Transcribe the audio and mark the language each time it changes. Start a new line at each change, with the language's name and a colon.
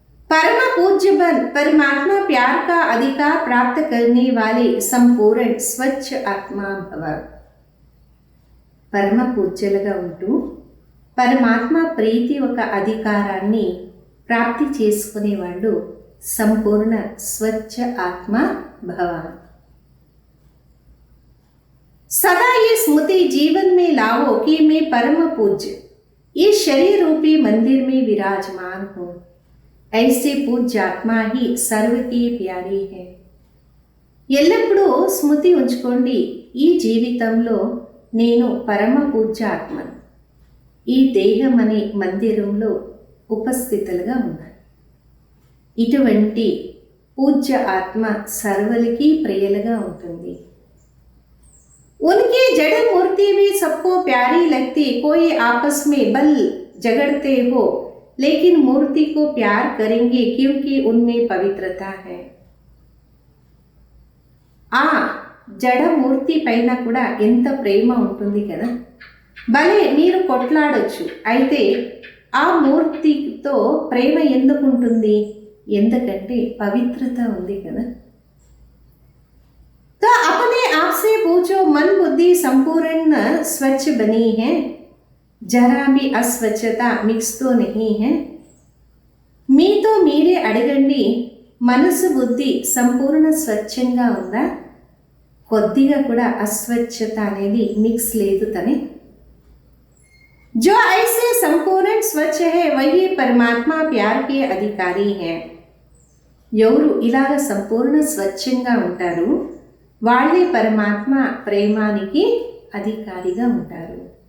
Hindi: परम पूज्य बन परमात्मा प्यार का अधिकार प्राप्त करने वाले संपूर्ण स्वच्छ आत्मा भव.
Telugu: పరమ పూజ్యులుగా ఉంటూ పరమాత్మ ప్రీతి ఒక అధికారాన్ని ప్రాప్తి చేసుకునేవాళ్ళు సంపూర్ణ స్వచ్ఛ ఆత్మ భవ.
Hindi: सदा ये स्मृति जीवन में लाओ कि मैं परम पूज्य इस शरीर रूपी मंदिर में विराजमान हूँ. ऐसे पूज्य आत्मा ही सर्व की प्यारी है.
Telugu: ఎల్లప్పుడూ స్మృతి ఉంచుకోండి, ఈ జీవితంలో నేను పరమ పూజ్య ఆత్మను, ఈ దేహం అనే మందిరంలో ఉపస్థితులుగా ఉన్నాను. ఇటువంటి పూజ్య ఆత్మ సర్వలకి ప్రియలుగా ఉంటుంది.
Hindi: उनकी जड़ मूर्ति भी सबको प्यारी लगती. कोई आपस में बल झगड़ते हो लेकिन मूर्ति को प्यार करेंगे क्योंकि उनमें पवित्रता है.
Telugu: ఆ జడ మూర్తి పైన కూడా ఎంత ప్రేమ ఉంటుంది కదా. భలే మీరు కొట్లాడొచ్చు, అయితే ఆ మూర్తితో ప్రేమ ఎందుకు ఉంటుంది? ఎందుకంటే పవిత్రత ఉంది కదా.
Hindi: तो अपने आप से पूछो, मन बुद्धि संपूर्ण स्वच्छ बनी है, जरा भी अस्वच्छता मिक्स तो नहीं है.
Telugu: మీతో మీరే అడగండి, మనసు బుద్ధి సంపూర్ణ స్వచ్ఛంగా ఉందా? కొద్దిగా కూడా అస్వచ్ఛత అనేది మిక్స్ లేదు తనే.
Hindi: जो ऐसे संपूर्ण स्वच्छ है वही परमात्मा प्यार के अधिकारी है.
Telugu: ఎవరు ఇలాగ సంపూర్ణ స్వచ్ఛంగా ఉంటారు వాళ్ళే పరమాత్మ ప్రేమానికి అధికారిగా ఉంటారు.